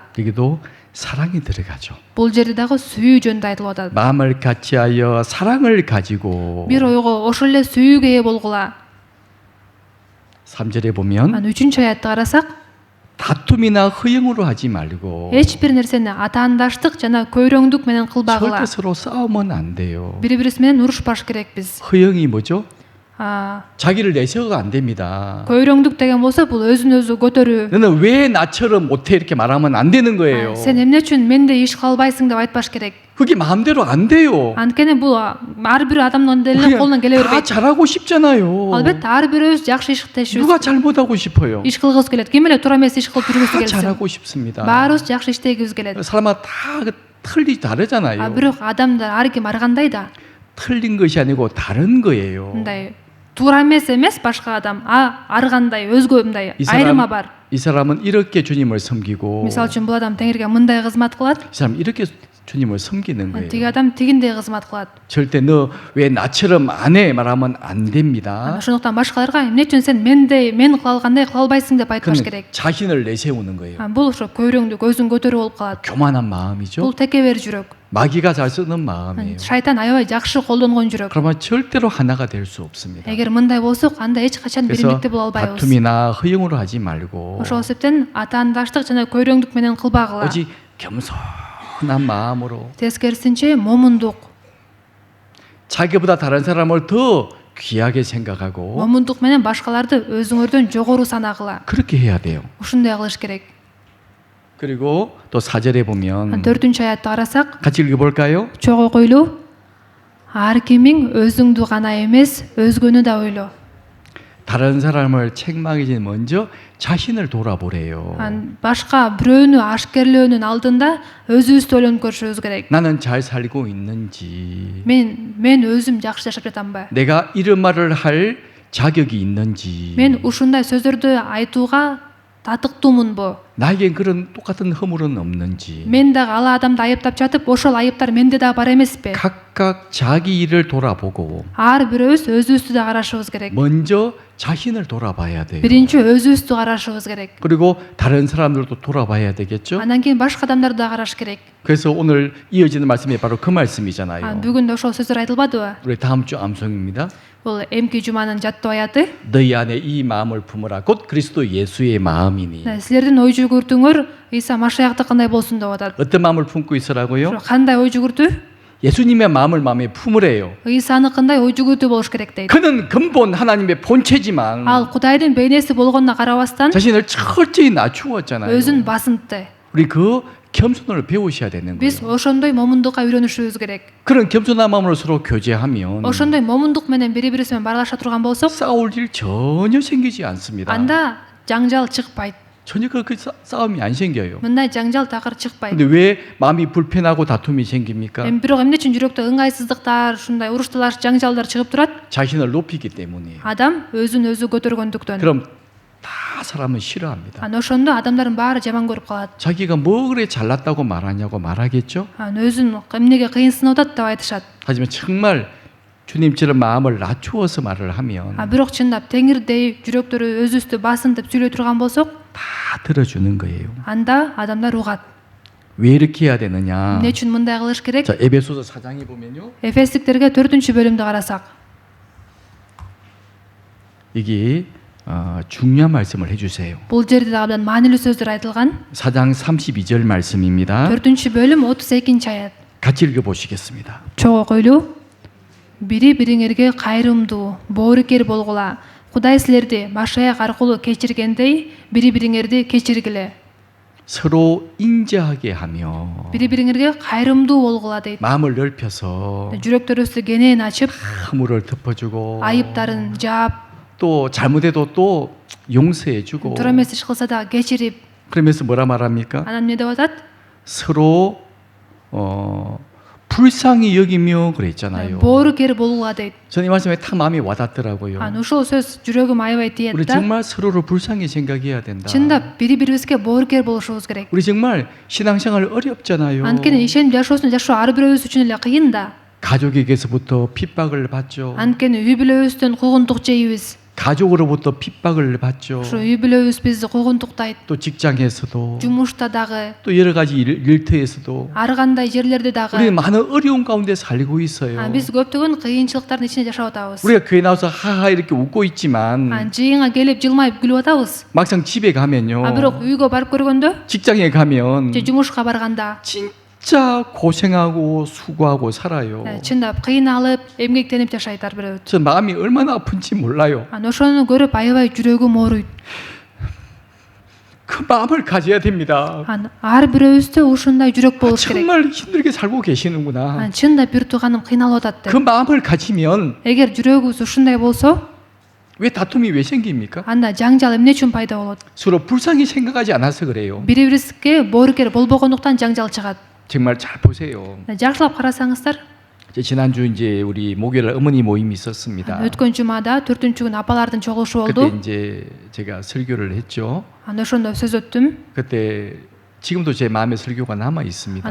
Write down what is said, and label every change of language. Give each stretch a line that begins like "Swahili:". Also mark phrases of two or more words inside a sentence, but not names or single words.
Korean: 여기도 사랑이 들어가죠.
Kyrgyz: Бул жерде дагы сүйүү жөнүндө айтылып атат.
Korean: 마음을 같이하여 사랑을 가지고
Kyrgyz: Бир ойго, ошол эле сүйүүгө ээ болгула.
Korean: 3절에 보면
Kyrgyz: Анан 3-чү аятты карасак,
Korean: 다툼이나 허영으로 하지 말고
Kyrgyz: эч бир нерсени атаандаштык жана көйрөңдүк менен кылбагыла.
Korean: 절대 서로 싸우면 안 돼요.
Kyrgyz: Бири-бирибиз менен урушпаш керекпиз.
Korean: 허영이 뭐죠? А, 자기를 내세워가 안 됩니다.
Kyrgyz: көйрөңдүк деген болсо бул өзүн өзү көтөрүү.
Korean: 너는 왜 나처럼 못해 이렇게 말하면 안 되는 거예요.
Kyrgyz: Сен эмне үчүн мендей иш кылбайсың деп айтпаш керек.
Korean: 그게 마음대로 안 돼요.
Kyrgyz: Анткени бул ар бир адамдын эле
Korean: 그냥
Kyrgyz: колунан келе
Korean: 다
Kyrgyz: бербейт.
Korean: 잘하고 싶잖아요.
Kyrgyz: Албетте ар бирөөбүз жакшы иш иштешибиз,
Korean: 누가 잘못하고 싶어요?
Kyrgyz: иш кылгыбыз келет. Ким эле туура эмес иш кылып жүргүсү
Korean: 다
Kyrgyz: келсин.
Korean: 잘하고 싶습니다.
Kyrgyz: Баарыбыз жакшы иштегибиз келет.
Korean: 사람마다 다 틀리 다르잖아요.
Kyrgyz: Бирок адамдар ар ким ар кандай да.
Korean: 틀린 것이 아니고 다른 거예요.
Kyrgyz: Мындай туура эмес башка адам, ар кандай өзгө мындай айырма бар.
Korean: 이 사람은 이렇게 주님을 섬기고
Kyrgyz: Мисалы үчүн бул адам Теңирге мындай кызмат кылат,
Korean: 이 사람 이렇게 주님을 섬기는
Kyrgyz: тиги
Korean: 거예요.
Kyrgyz: адам тигиндей кызмат кылат.
Korean: 절대 너 왜 나처럼 안 해 말하면 안 됩니다.
Kyrgyz: Ошондуктан башкаларга эмне үчүн сен мендей, мен кыла алгандай кыла албайсың деп айтпаш
Korean: 그는
Kyrgyz: керек.
Korean: 자신을 내세우는 거예요.
Kyrgyz: Бул ошо көйрөңдүк, өзүн көтөрүү болуп калат.
Korean: 교만한 마음이죠.
Kyrgyz: Бул текебер жүрөк.
Korean: 마귀가 잘 쓰는 마음이에요.
Kyrgyz: Шайтан аябай жакшы колдонгон жүрөк.
Korean: 그러면 절대로 하나가 될 수 없습니다.
Kyrgyz: Эгер мындай болсок, анда эч качан
Korean: 그래서
Kyrgyz: биримдикте боло албайбыз.
Korean: 다툼이나 허영으로 하지 말고
Kyrgyz: Ошол себептен атаандаштык жана көйрөңдүк менен кылбагыла.
Korean: 오직 겸손한 마음으로
Kyrgyz: Тескерисинче момундук.
Korean: 자기보다 다른 사람을 더 귀하게 생각하고
Kyrgyz: Момундук менен башкаларды өзүңөрдөн жогору санагыла.
Korean: 그렇게 해야 돼요.
Kyrgyz: Ушундай кылыш керек.
Korean: 그리고 또 4절에 보면
Kyrgyz: 4-чү аятты карасак,
Korean: 같이 읽어볼까요?
Kyrgyz: чогуу койлуу. Ар кимиң өзүңдү гана эмес, өзгөнү да ойло.
Korean: 다른 사람을 책망이지 먼저 자신을 돌아보래요.
Kyrgyz: Башка бирөөнү ашкерлөөнүн алдында өзүбүздү ойлонуп көрүшүбүз керек.
Korean: 나는 잘 살고 있는지
Kyrgyz: Мен өзүм жакшы жашап жатамбы?
Korean: 내가 이런 말을 할 자격이 있는지
Kyrgyz: Мен ушундай сөздөрдү айтууга татыктуумунбу?
Korean: 나에겐 그런 똑같은 허물은 없는지
Kyrgyz: Мен дагы ал адамды айыптап жатып, ошол айыптар менде дагы бар эмеспи?
Korean: 각각 자기 일을 돌아보고
Kyrgyz: Ар бирөөбүз өзүбүздү да карашыбыз керек.
Korean: 먼저 자신을 돌아봐야 돼요.
Kyrgyz: Биринчи өзүбүздү карашыбыз керек.
Korean: 그리고 다른 사람들도 돌아봐야 되겠죠.
Kyrgyz: Андан кийин башка адамдарды да караш керек.
Korean: 그래서 오늘 이어지는 말씀이 바로 그 말씀이잖아요.
Kyrgyz: Бүгүн ошол сөздөр айтылбадыбы?
Korean: 우리 다음 주 암송입니다.
Kyrgyz: Бул эмки жуманын жаттоо аятı.
Korean: 너희 안에 이 마음을 품으라 곧 그리스도 예수의 마음이니.
Kyrgyz: Силердин ой жүгүртүүңөр Иса Машаяктыкындай болсун деп атат.
Korean: 어떤 마음을 품고 있으라고요?
Kyrgyz: Кандай ой жүгүртүү?
Korean: 예수님의 마음을 마음에 품으래요.
Kyrgyz: Исаныкындай ой жүгүртүү болуш керек дейт.
Korean: 그는 근본 하나님의 본체지만
Kyrgyz: Ал Кудайдын бейнеси болгонуна карабастан
Korean: 자신을 철저히 낮추었잖아요.
Kyrgyz: өзүн басынтты.
Korean: 우리 그 겸손을 배우셔야 되는
Kyrgyz: Биз
Korean: 거예요.
Kyrgyz: ошондой момундукка үйрөнүшүбүз керек.
Korean: 그런 겸손한 마음으로 서로 교제하면
Kyrgyz: Ошондой момундук менен бири-бирибиз менен баарлаша турган болсок,
Korean: 싸울 일 전혀 생기지 않습니다.
Kyrgyz: анда жаңжал чыкпайт.
Korean: 전혀 그렇게 싸움이 안 생겨요.
Kyrgyz: Мындай жаңжал такыр чыкпайт.
Korean: 근데 왜 마음이 불편하고 다툼이 생깁니까?
Kyrgyz: Бирок эмне үчүн жүрөктө ыңгайсыздыктар, ушундай урушталар, жаңжалдар чыгып турат?
Korean: 자신을 높이기 때문이에요.
Kyrgyz: Адам өзүн өзү көтөргөндүктөн.
Korean: 그럼 다 사람은 싫어합니다.
Kyrgyz: Аны ошондо адамдардын баары жаман көрүп калат.
Korean: 자기가 뭐 그래 잘났다고 말하냐고 말하겠죠?
Kyrgyz: Өзүн эмнеге кыйынсынып атат деп айтышат.
Korean: 하지만 정말 주님처럼 마음을 낮추어서 말을 하면
Kyrgyz: Бирок чындап Теңирдей жүрөктөрү өзүбүздү басынтып сүйлөй турган болсок,
Korean: 다 들어주는 거예요.
Kyrgyz: анда адамдар угат.
Korean: 왜 이렇게 해야 되느냐?
Kyrgyz: Эмне үчүн мындай кылыш керек?
Korean: 자, 에베소서 4장에 보면요.
Kyrgyz: Эфестиктерге 4-бөлүмдү карасак,
Korean: 이게 중요한 말씀을 해주세요.
Kyrgyz: Бул жерде дагы абдан маанилүү сөздөр айтылган.
Korean: 4장 32절 말씀입니다.
Kyrgyz: 4 бөлүм 32 аят.
Korean: 같이 읽어보시겠습니다.
Kyrgyz: Чогуу койлуу. Бири бириңерге кайрымдуу, боорукер болгула. Кудай силерди Машаяк аркылуу кечиргендей, бири бириңерди кечиргиле.
Korean: 서로 인자하게 하며
Kyrgyz: Бири бириңерге кайрымдуу болгула дейт.
Korean: 마음을 넓혀서
Kyrgyz: Жүрөктөрүбүздү кенен ачып,
Korean: 허물을 덮어주고
Kyrgyz: айыптарын жаап,
Korean: 또 잘못해도 또 용서해주고
Kyrgyz: туура эмес иш кылса да кечирип,
Korean: 그러면서 뭐라 말합니까?
Kyrgyz: анан эмне деп атат?
Korean: 서로 불쌍히 여기며 그랬잖아요.
Kyrgyz: боорукер болгула дейт.
Korean: 저는 이 말씀에 딱 마음이 와닿더라고요.
Kyrgyz: Ушул сөз жүрөгүм аябай тиет
Korean: 우리
Kyrgyz: да.
Korean: 정말 서로를 불쌍히 생각해야 된다.
Kyrgyz: Чындап бири бирибизге боорукер болушубуз керек.
Korean: 우리 정말 신앙생활 어렵잖아요.
Kyrgyz: Анткени ишенип жашоосун жашоо ар бирөөбүз үчүн эле кыйын да.
Korean: 가족에게서부터 핍박을 받죠.
Kyrgyz: Анткени үй бүлөбүздөн куугунтук жейбиз.
Korean: 가족으로부터 핍박을 받죠.
Kyrgyz: Ошо үй бүлөбүз бизди куугунтуктайт.
Korean: 또 직장에서도
Kyrgyz: Жумушта дагы,
Korean: 또 여러 가지 일터에서도
Kyrgyz: ар кандай жерлерде
Korean: 우리는
Kyrgyz: дагы.
Korean: 많은 어려운 가운데 살고 있어요.
Kyrgyz: Биз көптөгөн кыйынчылыктардын ичинде жашап атабыз.
Korean: 우리가 교회 나와서 하하 이렇게 웃고 있지만
Kyrgyz: Жыйынга келип жылмайып күлүп атабыз.
Korean: 막상 집에 가면요,
Kyrgyz: Бирок үйгө барып көргөндө,
Korean: 직장에 가면
Kyrgyz: же жумушка барганда,
Korean: 진짜 고생하고 수고하고 살아요.
Kyrgyz: чындап кыйналып, эмгектенип жашайт ар бирөөбүз.
Korean: 저 마음이 얼마나 아픈지 몰라요.
Kyrgyz: Ошону көрүп аябай жүрөгүм ооруйт.
Korean: 그 마음을 가져야 됩니다.
Kyrgyz: Ар бирөөбүздө ушундай жүрөк болуш керек.
Korean: 정말 힘들게 살고 계시는구나.
Kyrgyz: Чындап бир тууганым кыйналып атат
Korean: 그
Kyrgyz: деп.
Korean: 마음을 가지면
Kyrgyz: Эгер жүрөгүбүз ушундай болсо,
Korean: 왜 다툼이 왜 생깁니까?
Kyrgyz: анда жаңжал эмне үчүн пайда болот?
Korean: 서로 불쌍히 생각하지 않아서 그래요.
Kyrgyz: Бири-бирибизге боорукер болбогондуктан жаңжал чыгат.
Korean: 정말 잘 보세요.
Kyrgyz: Жакшылап карасаңыздар,
Korean: 지난주 이제 우리 목요일 어머니 모임이 있었습니다.
Kyrgyz: өткөн жумада 4-күн апалардын чогулушу
Korean: 그때
Kyrgyz: болду.
Korean: 이제 제가 설교를 했죠.
Kyrgyz: Ошондо сөз өттүм.
Korean: 그때 지금도 제 마음에 설교가 남아 있습니다.